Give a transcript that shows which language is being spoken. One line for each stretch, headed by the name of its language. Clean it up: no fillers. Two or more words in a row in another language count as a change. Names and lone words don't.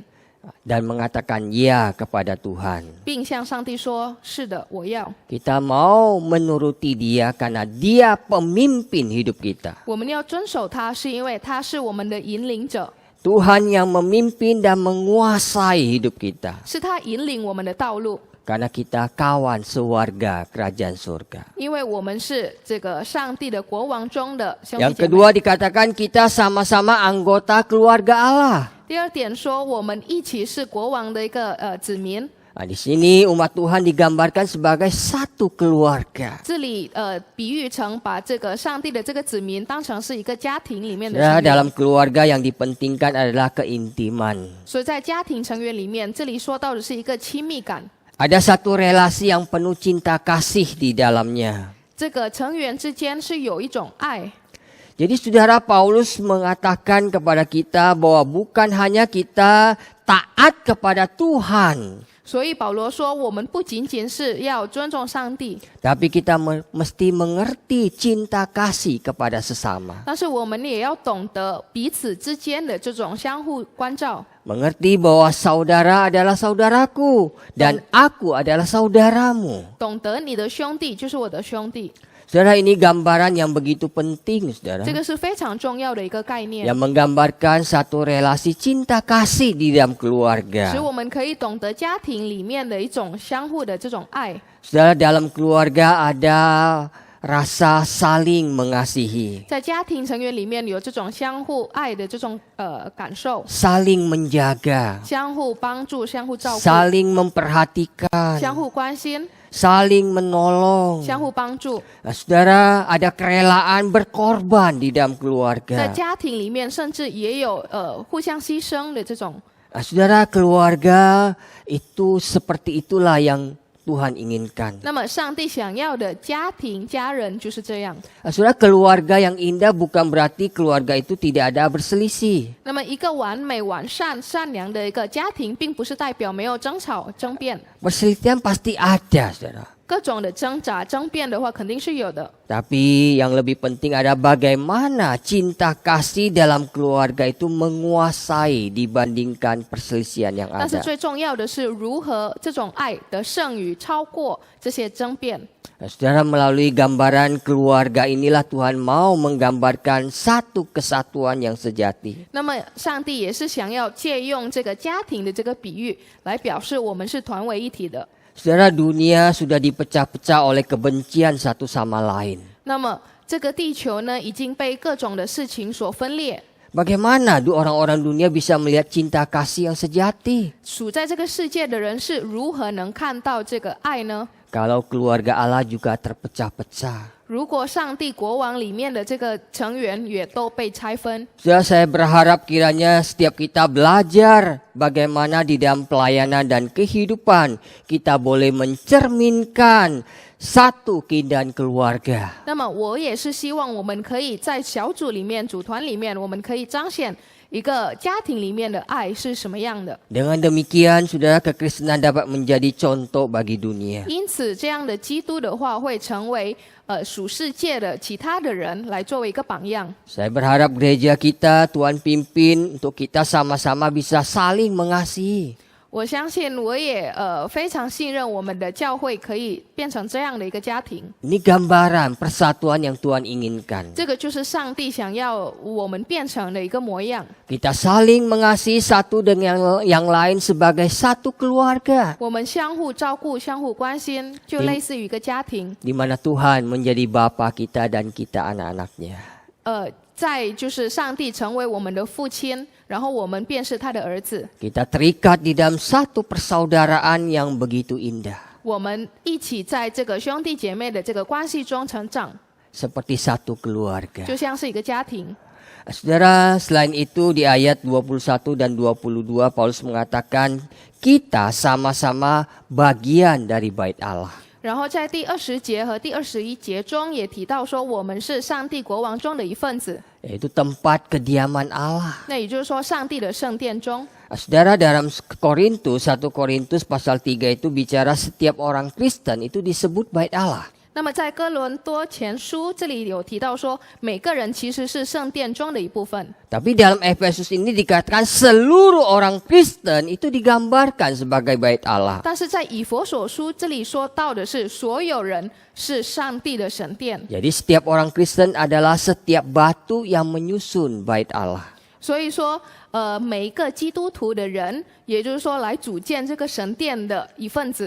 Indonesian: Dan mengatakan ya kepada Tuhan.
Chinese: 并向上帝说：“是的，我要。
Indonesian: Kita mau menuruti Dia karena Dia pemimpin hidup kita.
Chinese: 我们要遵守他，是因为他是我们的引领者，
Indonesian: Tuhan yang memimpin dan menguasai hidup kita.
Chinese: 是他引领我们的道路，
Indonesian: Karena kita kawan sewarga kerajaan surga.
Chinese: 因为我们是这个上帝的国王中的兄弟
Indonesian: Yang
Chinese: 姐妹。
Indonesian: kedua dikatakan kita sama-sama anggota keluarga Allah.
Chinese: 第二点说，我们一起是国王的一个子民。
Indonesian: Nah, di sini umat Tuhan digambarkan sebagai satu keluarga.
Chinese: 这里比喻成把这个上帝的这个子民当成是一个家庭里面的
Indonesian: Ya,
Chinese: 成员。
Indonesian: dalam keluarga yang dipentingkan adalah keintiman.
Chinese: 所以在家庭成员里面，这里说到的是一个亲密感。
Indonesian: Ada satu relasi yang penuh cinta kasih di dalamnya.
Chinese: 这个成员之间是有一种爱。
Indonesian: Jadi saudara Paulus mengatakan kepada kita bahwa bukan hanya kita taat kepada Tuhan,
Chinese: 所以保罗说，我们不仅仅是要尊重上帝，
Indonesian: tapi kita mesti mengerti cinta kasih kepada sesama.
Chinese: 但是我们也要懂得彼此之间的这种相互关照，
Indonesian: Mengerti bahwa saudara adalah saudaraku dan aku adalah saudaramu.
Chinese: 懂得你的兄弟就是我的兄弟，
Indonesian: Saudara, ini gambaran yang begitu penting, saudara.
Chinese: 这个是非常重要的一个概念，
Indonesian: Yang menggambarkan satu relasi cinta kasih di dalam
Chinese: 使
Indonesian: keluarga.
Chinese: 我们可以懂得家庭里面的一种相互的这种爱。
Indonesian: Saudara, dalam keluarga ada rasa saling mengasihi,
Chinese: 在家庭成员里面有这种相互爱的这种感受，
Indonesian: saling menjaga,
Chinese: 相互帮助、相互照顾、
Indonesian: saling memperhatikan,
Chinese: 相互关心、
Indonesian: saling menolong.
Chinese: 相互帮助。
Indonesian: Nah, saudara, ada kerelaan berkorban di dalam
Chinese: 在
Indonesian: keluarga.
Chinese: 家庭里面，甚至也有互相牺牲的这种。
Indonesian: Nah, saudara, keluarga itu seperti itulah yang Tuhan inginkan.
Chinese: 那么，上帝想要的家庭、家人就是这样。
Indonesian: Nah, saudara, keluarga yang indah bukan berarti keluarga itu tidak ada berselisih.
Chinese: 那么，一个完美、完善、善良的一个家庭，并不是代表没有争吵、争辩。
Indonesian: Perselisihan pasti ada, saudara.
Chinese: 各种的挣扎、争辩的话，肯定是有的。
Indonesian: Tapi yang lebih penting ada bagaimana cinta kasih dalam keluarga itu menguasai dibandingkan perselisihan yang
Chinese: 但是
Indonesian: ada.
Chinese: 最重要的是，如何这种爱的胜于超过这些争辩。
Indonesian: Nah, saudara, melalui gambaran keluarga inilah Tuhan mau menggambarkan satu kesatuan yang sejati.
Chinese: 那么，上帝也是想要借用这个家庭的这个比喻，来表示我们是团为一体的。
Indonesian: Saudara, dunia sudah dipecah-pecah oleh kebencian satu sama lain.
Chinese: 那么，这个地球呢，已经被各种的事情所分裂。
Indonesian: Bagaimana orang-orang dunia bisa melihat cinta kasih yang sejati?
Chinese: 处在这个世界的人是如何能看到这个爱呢？
Indonesian: Kalau keluarga Allah juga terpecah-pecah.
Chinese: 如果上帝国王里面的这个成员也都被拆分，
Indonesian: Saudara, saya berharap kiranya setiap kita belajar bagaimana di dalam pelayanan dan kehidupan kita boleh mencerminkan satu keindahan keluarga.
Chinese: 那么我也是希望我们可以在小组里面、组团里面，我们可以彰显一个家庭里面的爱是什么样的。
Indonesian: Dengan demikian, saudara, kekristenan dapat menjadi contoh bagi dunia.
Chinese: 因此，这样的基督的话会成为属世界的其他的人来作为一个榜样。
Indonesian: Saya berharap gereja kita Tuhan pimpin untuk kita sama-sama bisa saling mengasihi.
Chinese: 我相信我也非常信任我们的教会可以变成这样的一个家庭。
Indonesian: Ini gambaran persatuan yang Tuhan inginkan.
Chinese: 这个就是上帝想要我们变成的一个模样。
Indonesian: Kita saling mengasihi satu dengan yang lain sebagai satu keluarga.
Chinese: 我们相互照顾、相互关心，就类似于一个家庭。
Indonesian: Di mana Tuhan menjadi Bapa kita dan kita anak-anaknya.
Chinese: 再就是上帝成为我们的父亲，然后我们便是他的儿子。
Indonesian: Kita terikat di dalam satu persaudaraan yang begitu indah.
Chinese: 我们一起在这个兄弟姐妹的这个关系中成长，
Indonesian: Seperti satu keluarga.
Chinese: 就像是一个家庭。
Indonesian: Saudara, selain itu di ayat 21 dan 22 Paulus mengatakan kita sama-sama bagian dari bait Allah.
Chinese: 然后在第20节和第21节中也提到说，我们是上帝国王中的一份子。
Indonesian: Yaitu tempat kediaman Allah.
Chinese: 那也就是说，上帝的圣殿中。
Indonesian: Saudara, dalam Korintus 1 Korintus pasal 3 itu bicara setiap orang Kristen itu disebut bait Allah.
Chinese: 那么在哥伦多前书这里有提到说，每个人其实是圣殿中的一部分。
Indonesian: Tapi dalam Efesus ini dikatakan seluruh orang Kristen itu digambarkan sebagai bait Allah.
Chinese: 但是在以弗所书这里说到的是，所有人是上帝的神殿。
Indonesian: Jadi setiap orang Kristen adalah setiap batu yang menyusun bait Allah.
Chinese: 所以说，每一个基督徒的人，也就是说来组建这个神殿的一份子。